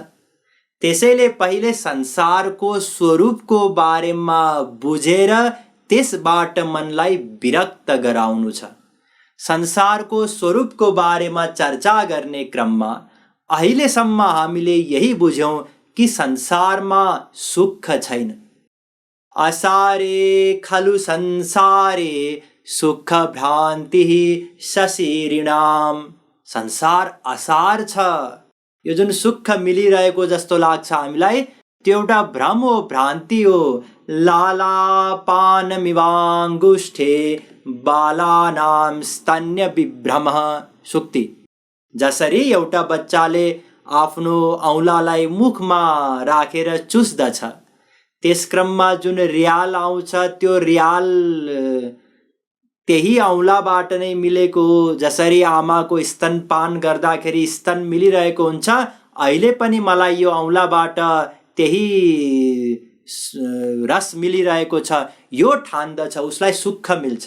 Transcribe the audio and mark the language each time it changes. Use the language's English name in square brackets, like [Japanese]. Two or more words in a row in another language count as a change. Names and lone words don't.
[Nepali] त्यसैले पहिले संसारको स्वरूपको बारेमा बुझेर त्यसबाट मनलाई विरक्त गराउनु छ। संसारको स्वरूपको बारेमा चर्चा गर्ने क्रममा अहिलेसम्म हामीले यही बुझ्यौँ कि संसारमा सुख छैन। [Sanskrit] असारे खलु संसारे सुख भ्रान्ति शशिरिणाम। [Nepali] संसार असार छ। यो जुन सुख मिलिरहेको जस्तो लाग्छ हामीलाई, त्यो एउटा भ्रम हो, भ्रान्ति हो। [Sanskrit] लालापान मिवाङ्गुष्ठे बालानाम स्तन्य विभ्रमः। [Nepali] सुक्ति। जसरी एउटा बच्चाले आफ्नो औँलालाई मुखमा राखेर चुस्दछ, त्यस क्रममा जुन रियाल आउँछ त्यो रियाल त्यही औँलाबाट नै मिलेको हो। जसरी आमाको स्तनपान गर्दाखेरि स्तन मिलिरहेको हुन्छ, अहिले पनि मलाई यो औँलाबाट त्यही रस मिलिरहेको छ, यो ठान्दछ, उसलाई सुख मिल्छ।